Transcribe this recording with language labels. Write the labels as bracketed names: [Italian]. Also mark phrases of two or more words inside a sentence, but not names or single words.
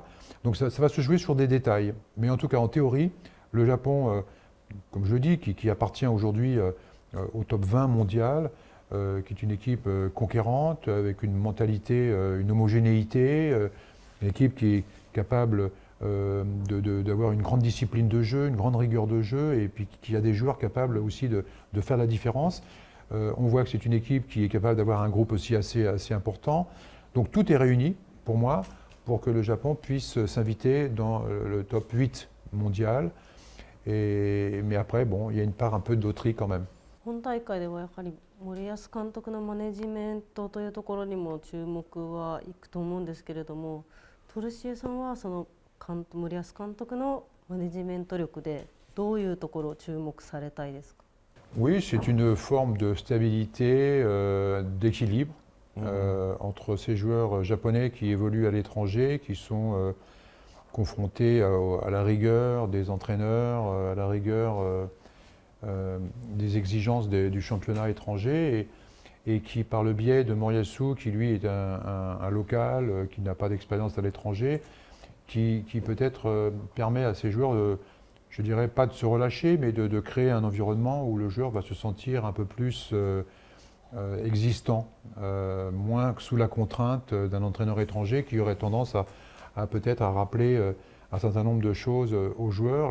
[French] Donc ça va se jouer sur des détails. Mais en tout cas, en théorie, le Japon, comme je le dis, qui appartient aujourd'hui au top 20 mondial, qui est une équipe conquérante, avec une mentalité, une homogénéité, une équipe qui est capable d'avoir une grande discipline de jeu, une grande rigueur de jeu, et puis qui a des joueurs capables aussi de faire la différence. On voit que c'est une équipe qui est capable d'avoir un groupe aussi assez important. Donc tout est réuni, pour moi, pour que le Japon puisse s'inviter dans le top 8 mondial. Mais après, bon, il y a une part un peu de loterie quand même. [Japanese] 本大会ではやはり森保監督のマネジメントというところにも注目はいくと思うんですけれども、トルシエさんはその森保監督のマネジメント力でどういうところを注目されたいですか？ [French] Oui, c'est une forme de stabilité, d'équilibre entre ces joueurs japonais qui évoluent à l'étranger, qui sont confrontés à la rigueur des entraîneurs, à la rigueur des exigences du championnat étranger et qui, par le biais de Moriyasu, qui lui est un local, qui n'a pas d'expérience à l'étranger, qui peut-être permet à ces joueurs je dirais pas de se relâcher, mais de créer un environnement où le joueur va se sentir un peu plus existant, moins que sous la contrainte d'un entraîneur étranger qui aurait tendance à peut-être à rappeler un certain nombre de choses aux joueurs.